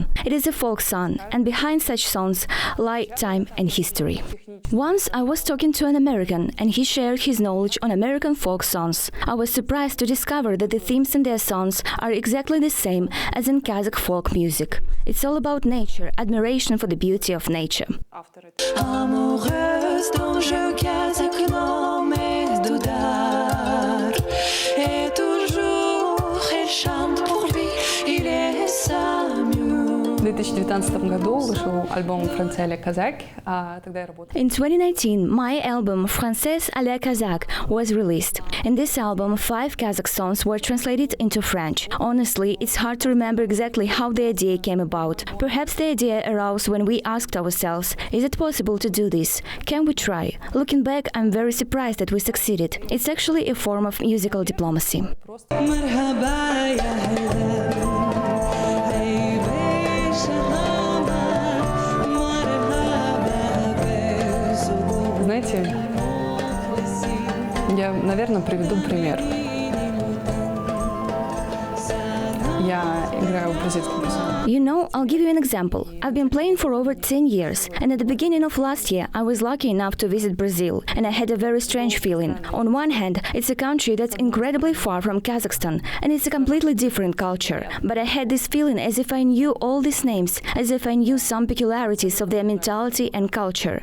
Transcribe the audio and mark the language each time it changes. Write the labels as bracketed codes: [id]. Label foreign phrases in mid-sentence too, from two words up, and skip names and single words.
[en] It is a folk song, and behind such songs lie time and history. Once I was talking to an American, and he shared his knowledge on American folk songs. I was surprised to discover that the themes in their songs are exactly the same as in Kazakh folk music. It's all about nature, admiration for the beauty of nature. [fr] Amoureuse dont je casse d'Oudar, et toujours elle chante pour lui, il est sa muse. [ru] В 2019 году вышел альбом «Français à la Kazakh», тогда я работала. [en] In 2019, my album Français à la Kazakh was released. In this album, 5 Kazakh songs were translated into French. Honestly, it's hard to remember exactly how the idea came about. Perhaps the idea arose when we asked ourselves, is it possible to do this? Can we try? Looking back, I'm very surprised that we succeeded. It's actually a form of musical diplomacy. [ru] Знаете, я, наверное, приведу пример. Я играю в бразильском басине. [en] You know, I'll give you an example. I've been playing for over 10 years, and at the beginning of last year, I was lucky enough to visit Brazil, and I had a very strange feeling. On one hand, it's a country that's incredibly far from Kazakhstan, and it's a completely different culture. But I had this feeling as if I knew all these names, as if I knew some peculiarities of their mentality and culture.